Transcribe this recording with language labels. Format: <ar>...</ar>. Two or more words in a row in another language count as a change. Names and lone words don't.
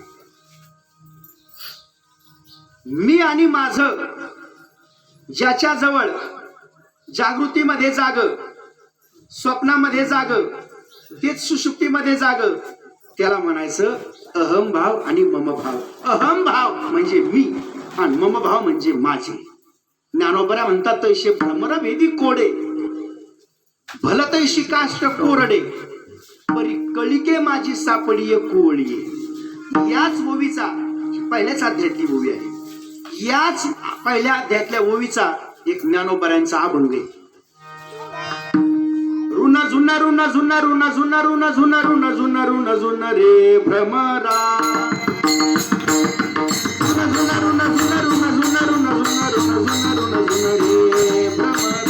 <mr>मी आणि माझं ज्याच्या जवळ जागृतीमध्ये जाग, स्वप्नामध्ये जाग, तेच सुषुप्तीमध्ये जाग, त्याला म्हणायचं अहम भाव आणि मम भाव. अहम भाव म्हणजे मी आणि मम भाव म्हणजे माझे. ज्ञानोबरा म्हणतात तैसे भ्रमरभेदी कोडे, भल तैशी काष्ट कोरडे, परी कळिके माझी सापडीय कोळीये. याच ओवीचा पहिल्याच अध्यायातली ओवी आहे. याच पहिल्या अध्यायातल्या ओवीचा एक ज्ञानोबऱ्यांचा अभंग आहे. रुन झुन रुन झुन रुन झुन रुन झुन रुन झुन रुन झुन रे भ्रमरा, रुन झुन रुन झुन रुन झुन रुन झुन रुन झुन रुन झुन रे भ्रमरा.</mr>